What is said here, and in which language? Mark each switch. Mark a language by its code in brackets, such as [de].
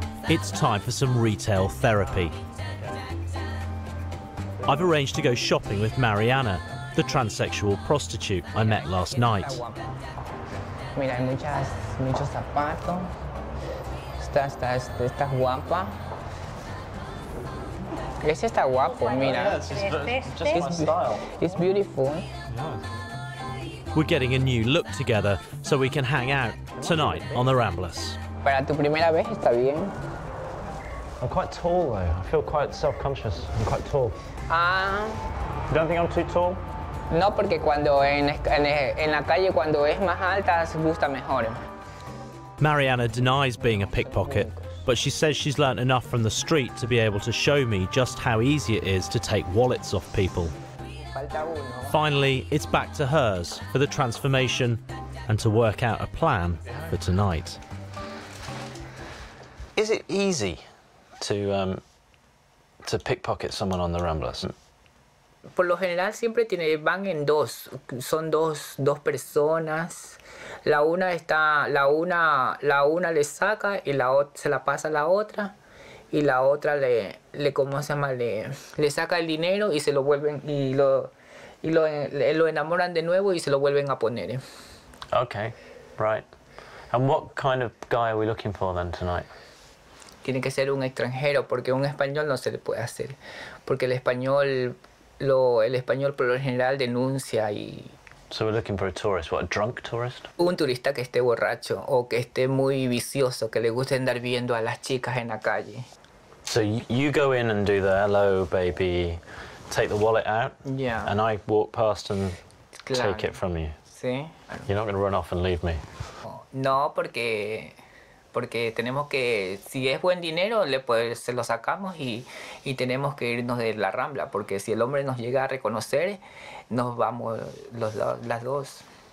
[en] It's time for some retail therapy. I've arranged to go shopping with Mariana, the transsexual prostitute I met last night. [es] Mira, hay muchos zapatos. Está guapa. Ese está guapo, mira. [en] It's beautiful. We're getting a new look together so we can hang out tonight on the Ramblas. [es] Para tu primera vez está bien. [en] I'm quite tall, though. I feel quite self-conscious. I'm quite tall. You don't think I'm too tall? [es] No, porque cuando en la calle, cuando es más alta, se gusta mejor. [en] Mariana denies being a pickpocket, but she says she's learnt enough from the street to be able to show me just how easy it is to take wallets off people. Finally, it's back to hers for the transformation and to work out a plan for tonight. Is it easy to pickpocket someone on the Ramblas? [es] Por lo general siempre van en dos, son dos personas. La una le saca y se la pasa a la otra y la otra ¿cómo se llama? Le saca el dinero y se lo vuelven y lo enamoran de nuevo y se lo vuelven a poner. [en] Okay, right. And what kind of guy are we looking for then tonight? [es] Tiene que ser un extranjero porque un español no se le puede hacer, porque el español por lo general denuncia y... [en] So we're looking for a tourist, what, a drunk tourist? [es] Un turista que esté borracho o que esté muy vicioso, que le guste andar viendo a las chicas en la calle. [en] So you go in and do the hello, baby, take the wallet out, yeah, and I walk past and take it from you. [es] Sí. [en] You're not going to run off and leave me? [es] No, porque tenemos que, si es buen dinero, se lo sacamos y tenemos que irnos de la Rambla, porque si el hombre nos llega a reconocer, nos vamos las dos.